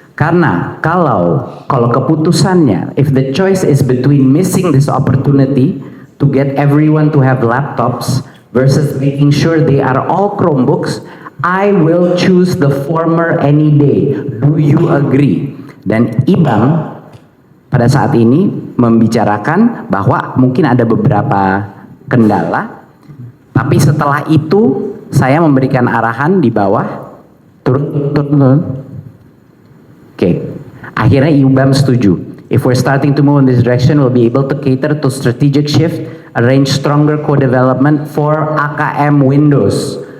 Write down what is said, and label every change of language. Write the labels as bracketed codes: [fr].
[id] Karena kalau keputusannya, [en] if the choice is between missing this opportunity to get everyone to have laptops versus making sure they are all Chromebooks, I will choose the former any day. Do you agree? [id] Dan IBAM pada saat ini membicarakan bahwa mungkin ada beberapa kendala, tapi setelah itu saya memberikan arahan di bawah turun. Oke, akhirnya IBAM setuju. [en] If we're starting to move in this direction, we'll be able to cater to strategic shift, arrange stronger co-development for AKM Windows.